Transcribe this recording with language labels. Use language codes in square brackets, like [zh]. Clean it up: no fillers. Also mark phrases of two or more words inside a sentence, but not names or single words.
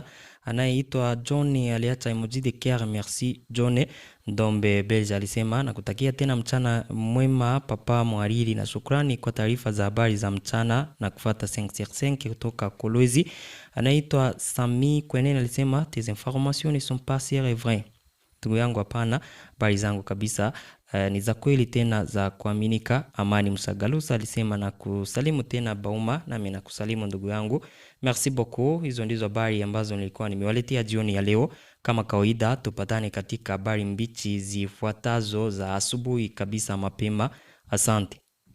[sw] Anayeitwa John aliacha emoji de care, merci John Ndombe Belge alisema na kutakia tena mchana mwema papa mwariri, na shukrani kwa taarifa za habari za mchana na kufuata 5sur5 kutoka Kolwezi. Anaitwa Sami Kwenene alisema [fr] tes informations ne sont pas sûres et vraies. [sw] Ndugu yangu, hapana, habari zangu kabisa ni za kweli tena za kuaminika. Amani Msagalusa alisema na kusalimu tena Bauma, nami na kusalimu ndugu yangu. [fr] Merci beaucoup. [sw] Hizo ndizo habari ambazo nilikuwa nimewaletea jioni ya leo. Kama kawaida, tupatane katika habari mbichi zifuatazo za asubuhi kabisa mapema. Asante.